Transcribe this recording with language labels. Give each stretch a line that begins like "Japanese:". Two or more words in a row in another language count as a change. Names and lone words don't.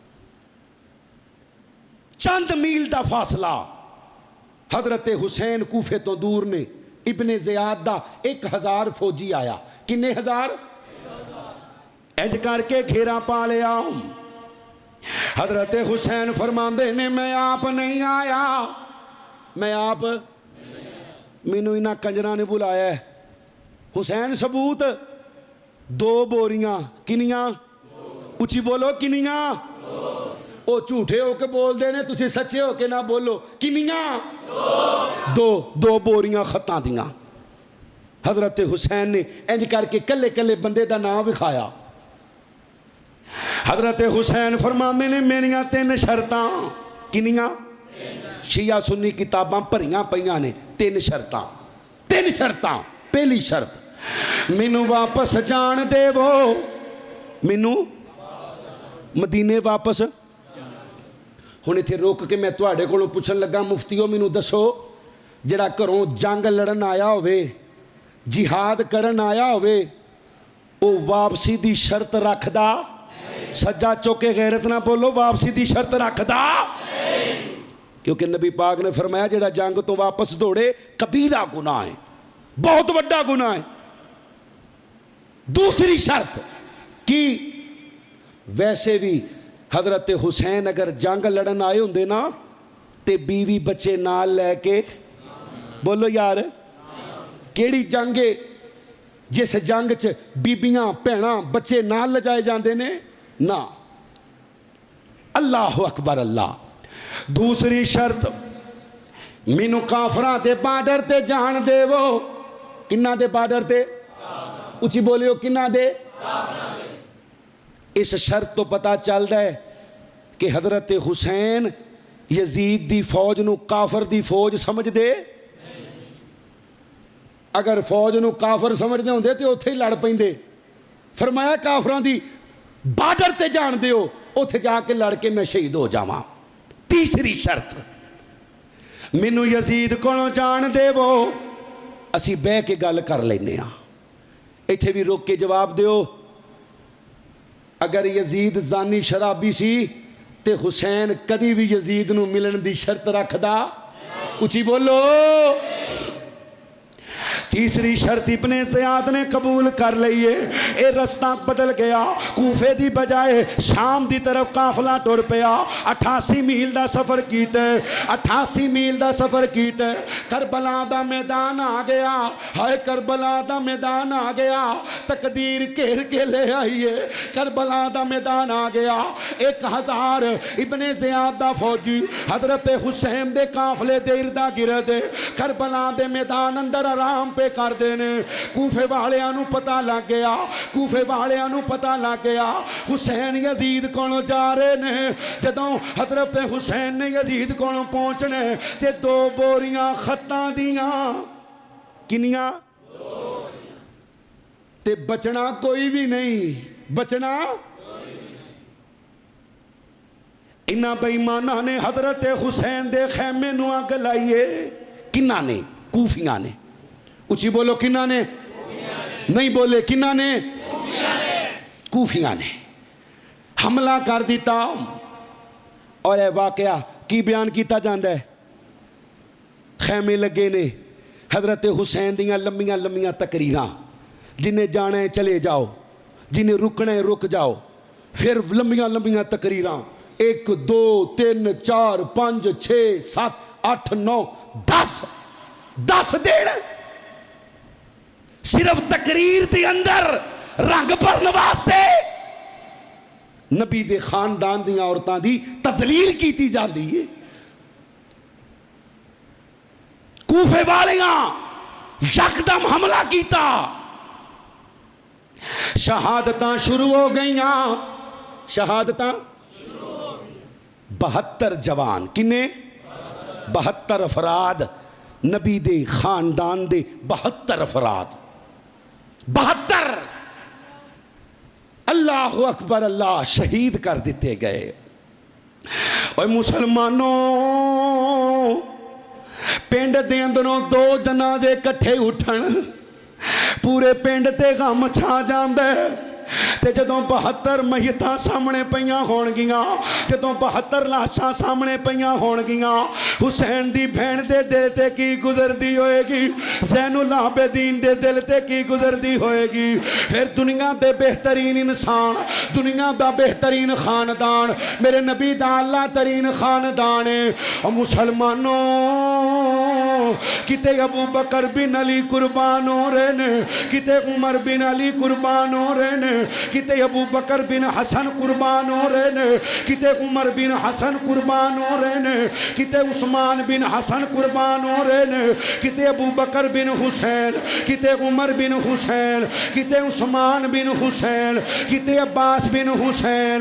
Punjabi: چند میل دا فاصلہ حضرت حسین کوفے تو دور نے. ابن زیاد دا 1,000 فوجی آیا. کنے ہزار؟ اج کر کے گھیرا پا لیا. حضرت حسین فرماندے نے میں آپ نہیں آیا, میں آپ مینوں انہاں کنجراں نے بلایا ہے. حسین ثبوت 2 بوریاں. کنیاں؟ اچھی بولو کنیاں. او جھوٹے ہو کے بول دے نے تسی سچے ہو کے نہ بولو. کنیاں؟ 2 بوریاں خطاں دیاں. حضرت حسین نے انج کر کے کلے کلے بندے دا نام وکھایا. حضرت حسین فرماندے نے میریاں 3 شرطاں. کنیاں؟ شیعہ سنی کتاباں بھریاں پیاں نے. 3 شرطاں. 3 شرطاں. پہلی شرط مینوں واپس جان دے وہ, مینوں مدینے واپس. ہن ایتھے روک کے میں تواڈے کولوں پوچھن لگا مفتیو مینوں دسو جڑا گھروں جنگ لڑن آیا ہوئے جہاد کرن آیا ہوئے او واپسی دی شرط رکھدا؟ سجا چوکے غیرت نہ بولو. واپسی دی شرط رکھدا؟ کیونکہ نبی پاک نے فرمایا جڑا جنگ تو واپس دوڑے کبیرہ گناہ ہے,
Urdu: بہت بڑا گناہ ہے.
Punjabi: دوسری شرط کی ویسے بھی حضرت حسین اگر جنگ لڑن آئے ہوندے نا تے بیوی بچے نال لے کے, بولو یار کیڑی جنگ ہے جس جنگ چ بیبیاں بھیناں بچے نال لجائے جاندے نے؟ نا.
Arabic: اللہ اکبر اللہ.
Punjabi: دوسری شرط مینوں کافراں دے بارڈر تے جان دے وہ. کنہ دے بارڈر تے؟ اچھی بولیو کنہ دے؟ اس شرط تو پتہ چلدا ہے کہ حضرت حسین یزید دی فوج نو کافر دی فوج سمجھ دے. اگر فوج نو کافر سمجھ دے ہوندے تے اوتھے ہی لڑ پیندے. فرمایا کافراں دی بارڈر تے جان دیو, اوتھے جا کے لڑ کے میں شہید ہو جاواں. تیسری شرط مینوں یزید کولوں جان دے وہ, اسی بہ کے گل کر لینے ہاں. ایتھے بھی روک کے جواب دیو. اگر یزید زانی شرابی سی تے حسین کدی بھی یزید نو ملن دی شرط رکھدا؟ اچھی بولو. تیسری شرط ابن زیاد نے قبول کر لئیے. اے رستہ بدل گیا, کوفے دی بجائے شام دی طرف قافلہ ٹر پیا. 88 میل دا سفر کیتے, 88 میل دا سفر کیتے. کربلا دا میدان آ گیا. ہائے کربلا دا میدان آ گیا. تقدیر گھیر کے لے آئیے. کربلا دا میدان آ گیا. 1000 ابن زیاد دا فوجی حضرت حسین دے قافلے دے اردا گردے کربلا دے میدان اندر آرام پہ کر دینے. کوفے والیاں نو پتہ لگ گیا, کوفے والیاں نو پتہ لگ گیا حسین یزید کولوں جا رہے نے. جدوں حضرت حسین نے یزید کولوں پہنچنے تے 2 بوریاں خطاں دیاں. کنیاں؟ تے بچنا کوئی بھی نہیں. بچنا انہاں بے ایماناں نے حضرت حسین دے خیمے نو اگ لائیے. کنہ نے؟ کوفیاں نے. اچھی بولو کنہ نے؟ نہیں بولے کنہ نے؟ کوفیاں نے حملہ کر دیتا. اور اے واقعہ کی بیان کیتا جاندہ ہے. خیمے لگے نے حضرت حسین دیاں لمیاں لمیاں تقریراں.
Urdu: جنہیں جانا ہے چلے جاؤ, جنہیں رکنا ہے رک جاؤ.
Punjabi: پھر لمیاں لمیاں تقریراں 1 2 3 4 5 6 7 8 9 10 دن صرف تقریر دے اندر رنگ بھرن واسطے نبی دے خاندان دیاں عورتاں دی تذلیل کیتی جاندی ہے. کوفے والیاں یکدم حملہ کیتا. شہادتاں شروع ہو گئیاں، شہادتاں 72 جوان، کنے 72 افراد، نبی دے خاندان دے 72 افراد، 72
Arabic: اللہ اکبر اللہ
Punjabi: شہید کر دیتے گئے۔ اوہ مسلمانوں، پنڈ دے اندروں 2 جنازے کٹھے اٹھن، پورے پنڈ تے غم چھا جاندے، تے جدوں 72 میتاں سامنے پیاں ہون گیاں، جدوں 72 لاشاں سامنے پیاں ہون گیاں، حسین دی بہن دے دل تے کی گزردی ہوئے گی، زین العابدین دے دل تے کی گزردی ہوئے گی، پھر دنیا دے بہترین انسان، دنیا دا بہترین خاندان، میرے نبی دا اللہ ترین خاندان ہے۔ اور مسلمانوں، کتے ابو بکر بن علی قربان ہو رہے نے، کتے عمر بن علی قربان ہو رہے نے، کتے ابو بکر بن حسن قربان ہو رہے نے، کتے عمر بن حسن قربان ہو رہے نے، کتے عثمان بن حسن قربان ہو رہے نے، کتے ابو بکر بن حسین، کتے عمر بن حسین، کتے عثمان بن حسین، کتے عباس بن حسین۔